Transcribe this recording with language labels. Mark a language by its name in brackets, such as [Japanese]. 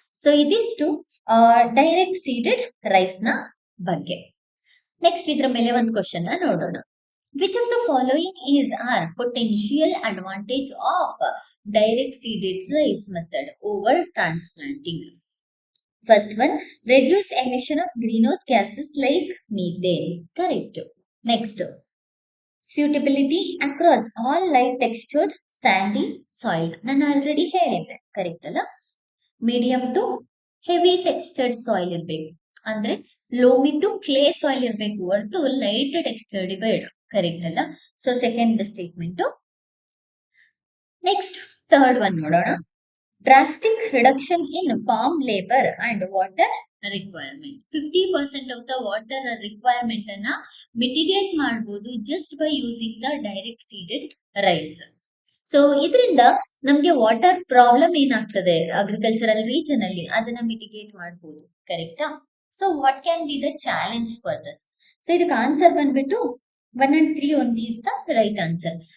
[Kannada] So ಇದಿಷ್ಟು direct seeded rice ನ ಬಗ್ಗೆ. ನೆಕ್ಸ್ಟ್ ಇದ್ರ ಮೇಲೆ ಒಂದು ಕ್ವಶನ್ ನೋಡೋಣ. [English] Which of the following is are potential advantage of direct seeded rice method over transplanting? First one, reduced emission of greenhouse gases like methane, correct. Next, suitability across all light textured sandy soil, [Kannada] ನಾನು already ಹೇಳಿದ್ದೆ, correct ಅಲ್ಲ? Medium to heavy textured soil ಇರ್ಬೇಕು, ಅಂದ್ರೆ loamy to clay soil ಇರ್ಬೇಕು ಹೊರತು light textured ಬೇಡ, correct ಅಲ್ಲ? [English] So second statement. Next third one ನೋಡೋಣ. drastic reduction in farm labor and water requirement. 50% of the water requirement ಅನ್ನ mitigate ಮಾಡಬಹುದು just by using the direct seeded rice. [Kannada] So ಇದರಿಂದ ನಮ್ಗೆ water problem ಏನಾಗ್ತದೆ agricultural region ಅಲ್ಲಿ ಅದನ್ನ mitigate ಮಾಡಬಹುದು. ಕರೆಕ್ಟಾ? [English] So what can be the challenge for this? So [Kannada] ಇದಕ್ಕೆ ಆನ್ಸರ್ ಬಂದ್ಬಿಟ್ಟು [English] 1 and 3 only is the right answer.